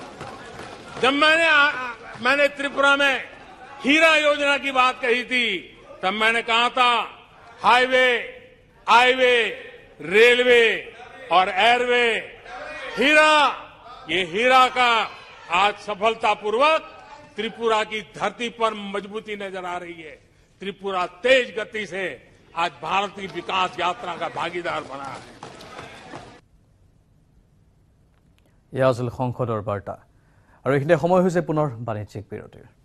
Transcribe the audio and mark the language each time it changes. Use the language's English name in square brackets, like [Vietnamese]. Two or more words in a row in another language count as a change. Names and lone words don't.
[Hindi] जब मैंने त्रिपुरा में हीरा योजना की बात कही थी, तब मैंने कहा था [English] highway, iway, railway [Hindi] और एयरवे, हीरा, ये हीरा का आज सफलतापूर्वक त्रिपुरा की धरती पर मजबूती नजर आ रही है. त्रिपुरा तेज गति से आज भारत की विकास यात्रा का भागीदार बना है. [Assamese] এয়া আছিল সংসদৰ বাৰ্তা আৰু এইখিনি সময় হৈছে পুনৰ বাণিজ্যিক বিৰতিৰ.